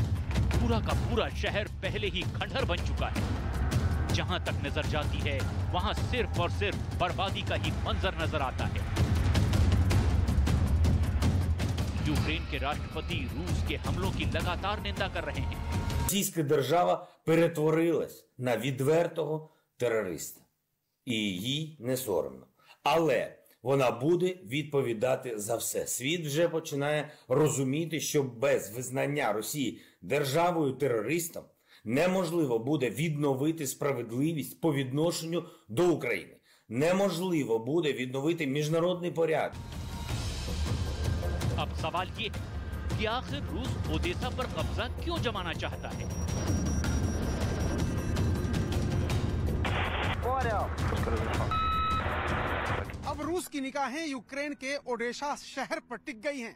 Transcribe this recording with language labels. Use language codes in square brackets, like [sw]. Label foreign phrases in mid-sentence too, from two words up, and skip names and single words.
[hi] पूरा का पूरा शहर पहले ही खंडहर बन चुका है। जहाँ तक नजर जाती है वहाँ सिर्फ और सिर्फ बर्बादी का ही मंजर नजर आता है। यूक्रेन के राष्ट्रपति रूस के हमलों की लगातार निंदा कर रहे हैं। [uk] Російська держава перетворилась на відвертого терориста. І їй не соромно. Але вона буде відповідати за все. Світ вже починає розуміти, що без визнання Росії державою-терористом неможливо буде відновити справедливість по відношенню до України. Неможливо буде відновити міжнародний порядок. [hi] अब सवाल ये है कि आखिर रूस ओदेसा पर कब्जा क्यों जमाना चाहता है? अब रूस की निगाहें यूक्रेन के ओडेसा शहर पर टिक गई हैं।